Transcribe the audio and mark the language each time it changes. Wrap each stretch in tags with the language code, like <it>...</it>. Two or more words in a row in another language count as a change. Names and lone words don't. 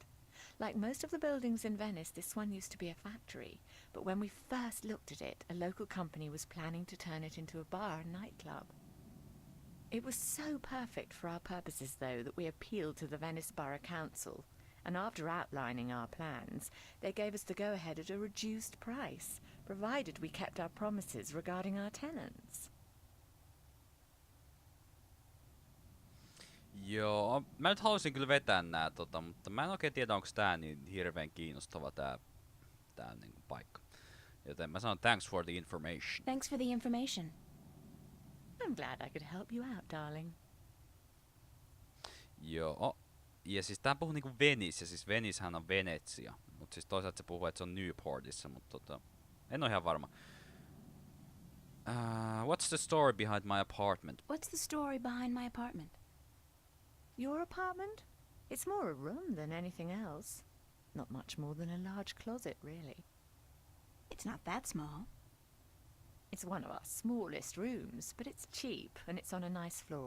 <en>Like most of the buildings in Venice, this one used to be a factory, but when we first looked at it, a local company was planning to turn it into a bar and nightclub. It was so perfect for our purposes, though, that we appealed to the Venice Borough Council, and after outlining our plans, they gave us the go-ahead at a reduced price, provided we kept our promises regarding our tenants.</en> <fi>Joo, mä nyt halusin kyllä vetää nää, mutta mä en oikein tiedä, onko tää niin hirveän kiinnostava tää niinku paikka. Joten mä sanon</fi> <en>thanks for the information. Thanks for the information. I'm glad I could help you out, darling.</en> <fi>Joo, ja siis tää puhuu niinku Venice, ja siis Venicehän on Venetsia. Mut siis toisaalta se puhuu, että se on Newportissa, mutta en oo ihan varma.</fi> <en>What's the story behind my apartment? What's the story behind my apartment? Your apartment? It's more a room than anything else. Not much more than a large closet, really. It's not that small. It's one of our smallest rooms, but it's cheap and it's on a nice floor.</en>